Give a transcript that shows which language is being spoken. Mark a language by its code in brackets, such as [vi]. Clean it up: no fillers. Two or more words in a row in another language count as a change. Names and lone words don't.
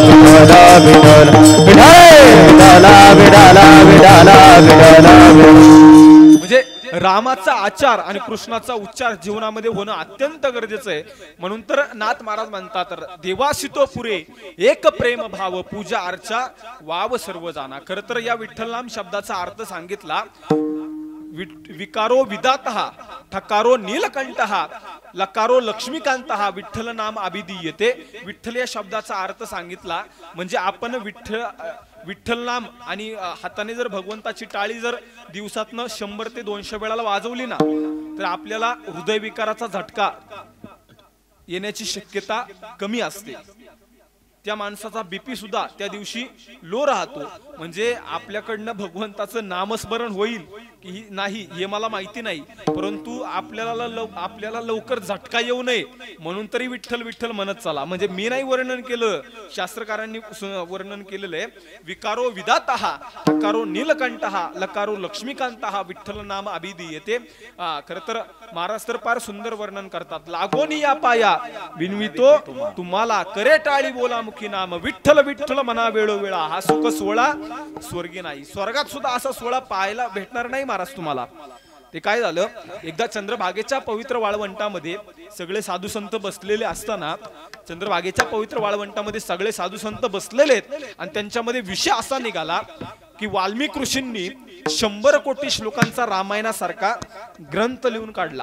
[mr] म्हणजे रामाचा आचार आणि कृष्णाचा उच्चार जीवनामध्ये होणं अत्यंत गरजेचं आहे. म्हणून तर नाथ महाराज म्हणतात देवासी तो पुरे एक प्रेम भाव पूजा अर्चा वाव सर्व जाना. खर तर या विठ्ठल नाम शब्दाचा अर्थ सांगितला. [sa] विकारो विदातहा ठकारो नीलकंठहा लकारो लक्ष्मीकांतहा विठ्ठल नाम अभिधीयते. [mr] विठ्ठल या शब्दाचा अर्थ सांगितला म्हणजे आपण विठ्ठल नाम आणि हाताने जर भगवंताची टाळी जर दिवसातनं 100 ते 200 वेळाला वाजवली ना तर आपल्याला हृदयविकाराचा झटका येण्याची शक्यता कमी असते. त्या माणसाचा बीपी सुद्धा त्या दिवशी लो राहतो. म्हणजे आपल्याकडनं भगवंताचं नामस्मरण होईल की नाही हे मला माहिती नाही, परंतु आपल्याला लवकर झटका येऊ नये म्हणून तरी विठ्ठल विठ्ठल म्हणत चला. म्हणजे मी नाही वर्णन केलं, शास्त्रकारांनी वर्णन केलेलं आहे. [sa] विकारो विदातहा ठकारो नीलकंठहा लकारो लक्ष्मीकांतहा विठ्ठल नाम अभिधीयते. [mr] खर तर महाराज तर फार सुंदर वर्णन करतात. लागोनी या पाया विनवितो तुम्हाला करे टाळी बोला मुखी नाम विठ्ठल विठ्ठल मना वेळोवेळा. हा सुख सोहळा स्वर्गी नाही, स्वर्गात सुद्धा असा सोहळा पाहायला भेटणार नाही महाराज तुम्हाला. ते काय झालं, एकदा चंद्रभागेच्या पवित्र वाळवंटामध्ये सगळे साधू संत बसलेले असताना, चंद्रभागेच्या पवित्र वाळवंटामध्ये सगळे साधू संत बसलेले आहेत आणि त्यांच्यामध्ये विषय असा निघाला की वाल्मिक ऋषींनी 100 कोटी श्लोकांचा रामायणासारखा ग्रंथ लिहून काढला.